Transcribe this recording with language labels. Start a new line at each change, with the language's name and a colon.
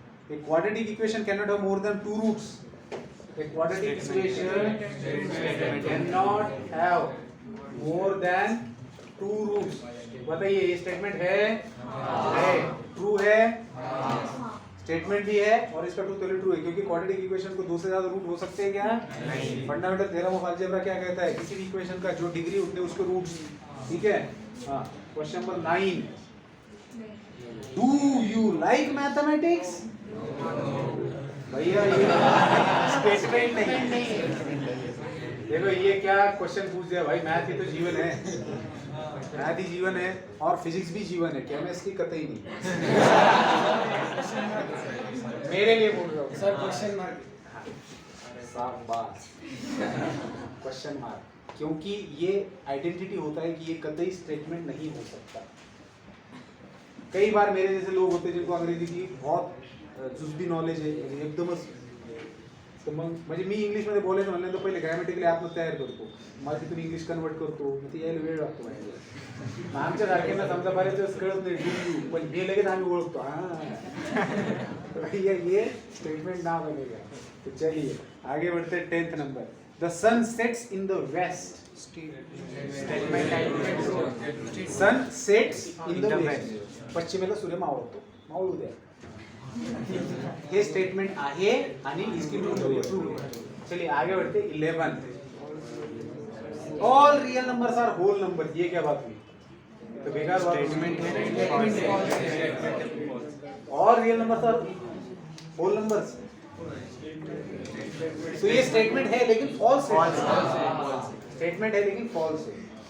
English: A quadratic equation cannot have more than 2 roots. A quadratic equation cannot have more than 2 roots.
Hindi: बताइए, ये statement है, true है, statement भी है और इसका ट्रूथ वैल्यू ट्रू है, क्योंकि क्वाड्रेटिक इक्वेशन को 2 से ज्यादा रूट हो सकते हैं क्या? नहीं। फंडामेंटल थ्योरम ऑफ अलजेब्रा क्या कहता है? किसी भी इक्वेशन का जो डिग्री उतने उसके रूट्स। ठीक है, हाँ। Question number 9,
English: Do you like mathematics?
Hindi: भैया ये स्टेटमेंट नहीं। देखो ये क्या क्वेश्चन पूछ दिया भाई, मैथ ही तो जीवन है, मैथ ही जीवन है और फिजिक्स भी जीवन है, केमिस्ट्री कतई नहीं। मेरे लिए बोल रहा हूँ सर, क्वेश्चन मार्क। शाबाश, क्वेश्चन मार्क, क्योंकि ये आइडेंटिटी होता है कि ये कतई स्टेटमेंट नहीं हो सकता। कई बार मेरे जैसे लोग होते हैं जिनको अंग्रेजी की बहुत जुजबी नॉलेज
Marathi: आहे, म्हणजे एकदमच, तर मग म्हणजे मी इंग्लिशमध्ये बोलायचं म्हणलं तर पहिले ग्रॅमॅटिकली आपण तयार करतो, मग तिथून इंग्लिश कन्वर्ट करतो, मग ते यायला वेळ लागतो माझ्या। मग आमच्या सारख्यांना समजा बऱ्याच वेळेस कळत नाही डू, पण हे लगेच आम्ही ओळखतो, हां
Hindi: ये स्टेटमेंट ना बनेगा। तो चलिए आगे बढ़ते हैं, 10th number,
English: The sun sets in the west.
Marathi: Sun sets in the waste, पश्चिमेला सूर्य मावळतो, मावळू द्या, ये स्टेटमेंट आहे आणि
Hindi: इसकी ट्रू है। चलिए आगे बढ़ते, 11,
English: All real numbers are whole number.
Hindi: ये क्या बात हुई? तो बेकार स्टेटमेंट है,
English: all real numbers are whole numbers,
Hindi: तो ये स्टेटमेंट है लेकिन फॉल्स है, स्टेटमेंट है लेकिन फॉल्स है।